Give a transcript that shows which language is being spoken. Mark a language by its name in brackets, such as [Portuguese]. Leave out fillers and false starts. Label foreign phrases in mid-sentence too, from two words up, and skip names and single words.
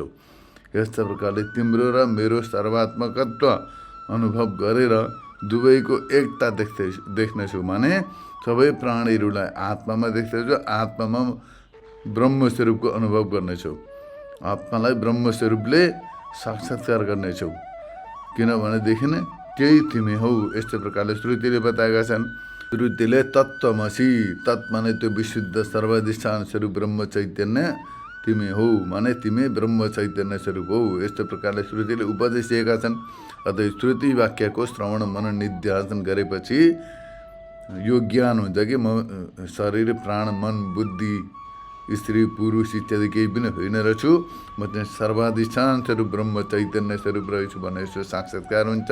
[Nepali] यस्ता प्रकारले तिम्रो र मेरो सर्वात्मकत्व अनुभव गरेर दुवैको एकता देख्नेछौ। माने सबै प्राणीहरूलाई आत्मामा देख्दैछौ, आत्मामा ब्रह्मस्वरूपको अनुभव गर्नेछौ। आत्मालाई ब्रह्मस्वरूपले साक्षात्कार गर्नेछौ, किनभनेदेखि त्यही तिमी हौ। यस्तो प्रकारले श्रुतिले बताएका छन्। श्रुतिले तत्त्वमसि, तत् माने त्यो विशुद्ध सर्वाधिष्ठान स्वरूप ब्रह्म चैतन्य तिमी हौ, माने तिमी ब्रह्म चैतन्य स्वरूप हौ। यस्तो प्रकारले श्रुतिले उपदेश दिएका छन्। अतः श्रुति वाक्यको श्रवण मनन निध्यासन गरेपछि यो ज्ञान हुन्छ कि म शरीर, प्राण, मन, बुद्धि, स्त्री, पुरुष इत्यादि केही पनि होइन रहेछु, म चाहिँ सर्वाधिष्ठान स्वरूप ब्रह्म चैतन्य स्वरूप रहेछु भन्ने यसो साक्षात्कार हुन्छ।